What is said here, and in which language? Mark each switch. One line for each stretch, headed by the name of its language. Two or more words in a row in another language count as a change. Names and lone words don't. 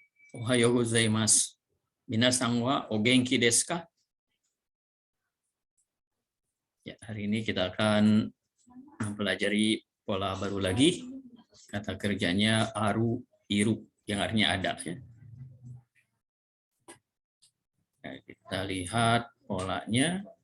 Japanese: おはようございます。皆さんはお元気ですか?
Indonesian: Ya, hari ini kita akan mempelajari pola baru lagi. Kata kerjanya aru, iru, yang artinya ada. Ya. Nah, kita lihat polanya.